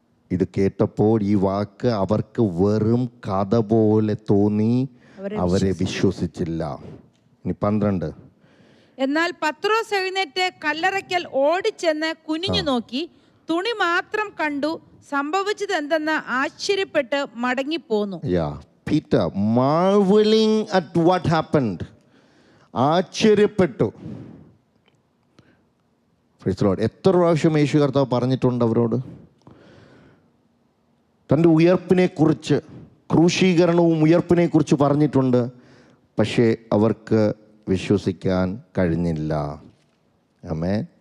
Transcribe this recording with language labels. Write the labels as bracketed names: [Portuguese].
[Malayalam] ഇത് കേട്ടപ്പോൾ ഈ വാക്ക് അവർക്ക് വെറും കഥ പോലെ തോന്നി, അവരെ വിശ്വസിച്ചില്ല. ഇനി 12. എന്നാൽ പത്രോസ് എഴുന്നേറ്റ് കല്ലറയ്ക്കൽ ഓടിച്ചെന്ന് കുനിഞ്ഞു നോക്കി തുണി മാത്രം കണ്ടു, സംഭവിച്ചത് എന്തെന്ന് ആശ്ചര്യപ്പെട്ട് മടങ്ങിപ്പോന്നു. [English] Peter marveling at what happened, [Malayalam] ആശ്ചര്യപ്പെട്ടു. [English] Praise the Lord. [Malayalam] എത്ര പ്രാവശ്യം യേശു കർത്താവ് പറഞ്ഞിട്ടുണ്ട് അവരോട് തൻ്റെ ഉയർപ്പിനെക്കുറിച്ച്, ക്രൂശീകരണവും ഉയർപ്പിനെക്കുറിച്ച് പറഞ്ഞിട്ടുണ്ട്. പക്ഷേ അവർക്ക് വിശ്വസിക്കാൻ കഴിഞ്ഞില്ല. ആമേൻ.